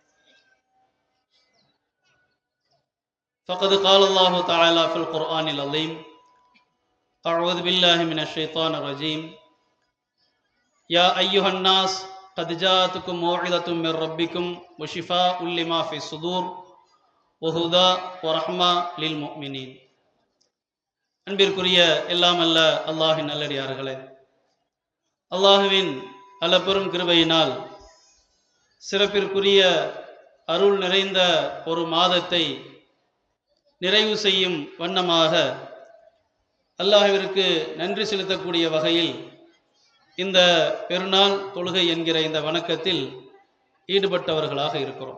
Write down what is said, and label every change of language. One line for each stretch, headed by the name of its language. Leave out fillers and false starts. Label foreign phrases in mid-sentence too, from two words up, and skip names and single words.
Arabic: فقد قال الله تعالى في القرآن العظيم أعوذ بالله من الشيطان الرجيم يا أيها الناس قد جاءتكم موعظة من ربكم وشفاء لما في الصدور وهدى ورحمة للمؤمنين.
Tamil: அன்பிற்குரிய எல்லாம் அல்ல அல்லாஹ்வின் நல்லடியார்களே, அல்லாஹ்வின் அளப்பெரும் கிருபையினால் சிறப்பிற்குரிய அருள் நிறைந்த ஒரு மாதத்தை நிறைவு செய்யும் வண்ணமாக அல்லாஹ்விற்கு நன்றி செலுத்தக்கூடிய வகையில் இந்த பெருநாள் தொழுகை என்கிற இந்த வணக்கத்தில் ஈடுபட்டவர்களாக இருக்கிறோம்.